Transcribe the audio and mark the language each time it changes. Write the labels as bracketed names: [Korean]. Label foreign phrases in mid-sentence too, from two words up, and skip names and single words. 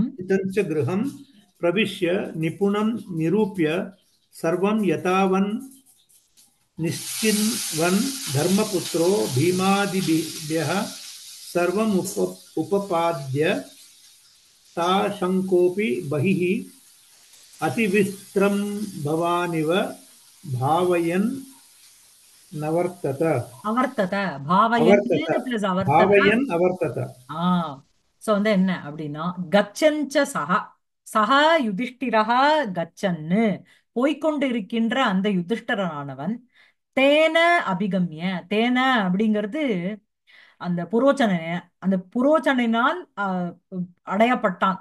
[Sanskrit] च गृहं प्रविश्य निपुणं निरूप्य सर्वं यथावन् निश्चिन्वन् धर्मपुत्रो भीमादिभ्यः सर्वम् उपपाद्य ताशङ्कोऽपि बहिः अतिविस्त्रम्भवानिव भावयन् नवर्तत. அவர்த்தத अवर्तत भावयन्नु प्लस् अवर्तत. भावयन् अवर्तत. [Tamil] ஆ சோ வந்து என்ன அப்படின்னா, [Sanskrit] गच्छंश्च सह सह युधिष्ठिरः [Tamil] கச்சன்னு போய்க்கொண்டிருக்கின்ற அந்த யுதிஷ்டரனானவன் [Sanskrit] तेन अभिगम्य, [Tamil] தேன அப்படிங்கிறது அந்த புரோச்சன, அந்த புரோச்சனையினால் அடையப்பட்டான்.